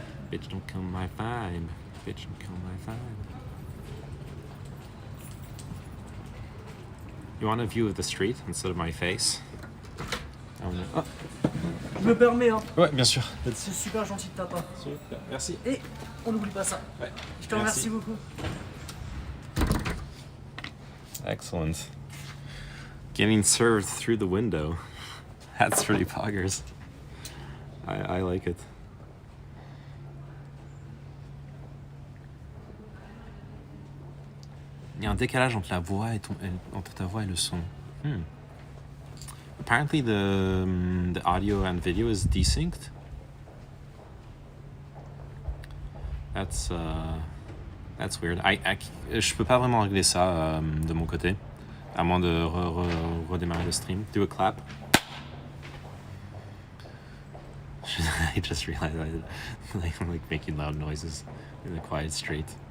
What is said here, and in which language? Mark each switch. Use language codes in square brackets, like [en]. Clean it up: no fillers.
[en] Bitch, don't kill my vibe. Bitch, don't kill my vibe. You want a view of the street instead of my face? Oh. [fr] Je me permets, hein. Ouais, bien sûr. C'est super gentil de ta part. Super, merci. Et on n'oublie pas ça. Ouais. Je te remercie beaucoup. Excellent. [en] Getting served through the window. That's pretty poggers. I like it. [fr] Il y a un décalage entre la voix et entre ta voix et le son. [en] Apparently the audio and video is desynced. That's weird. [fr] Je peux pas vraiment régler ça de mon côté, à moins de redémarrer le stream. [en] Do a clap. I just realized I'm like making loud noises in a quiet street.